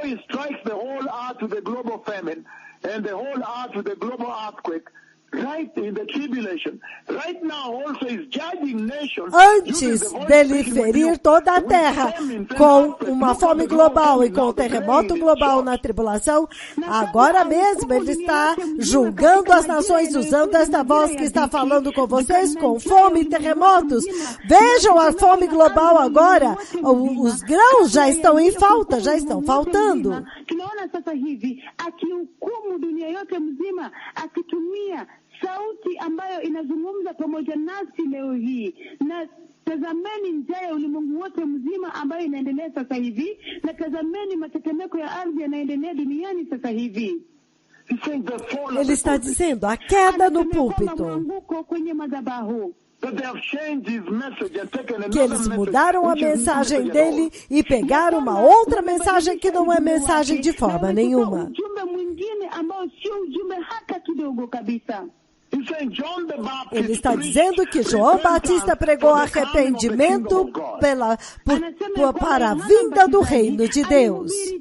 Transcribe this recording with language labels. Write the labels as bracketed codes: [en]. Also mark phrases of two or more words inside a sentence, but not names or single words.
[pt] Antes dele ferir toda a terra com uma fome global e com um terremoto global na tribulação, agora mesmo ele está julgando as nações usando esta voz que está falando com vocês com fome e terremotos. Vejam a fome global agora. Os grãos já estão em falta, já estão faltando. [sw] Sauti ambayo inazungumza pamoja nasi leo hii, na tazameni njaa ya ulimwengu wote mzima ambayo inaendelea sasa hivi, na tazameni matetemeko ya ardhi yanaendelea duniani sasa hivi. [pt] Ele está dizendo a queda no púlpito. Que eles mudaram a mensagem dele e pegaram uma outra mensagem que não é mensagem de forma nenhuma. Ele está dizendo que João Batista pregou arrependimento para a vinda do reino de Deus.